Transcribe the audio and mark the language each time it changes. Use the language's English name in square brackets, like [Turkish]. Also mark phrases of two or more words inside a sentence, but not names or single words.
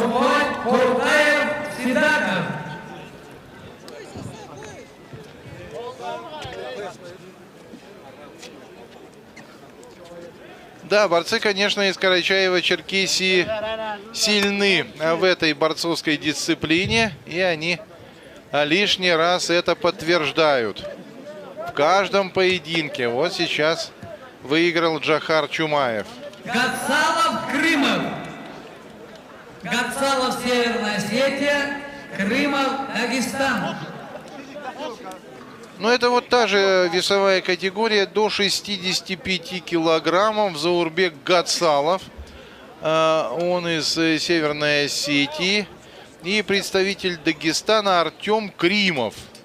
[Russian] Да, борцы, конечно, из Карачаева-Черкесии сильны в этой борцовской дисциплине, и они лишний раз это подтверждают. В каждом поединке. Вот сейчас выиграл Джохар Чумаев. Гатсалов, Крымов. Гатсалов, Северная Осетия, Крымов, Дагестан. Но это вот та же весовая категория до 65 килограммов. Заурбек Гатсалов, он из Северной Осетии. И представитель Дагестана Артем Кримов.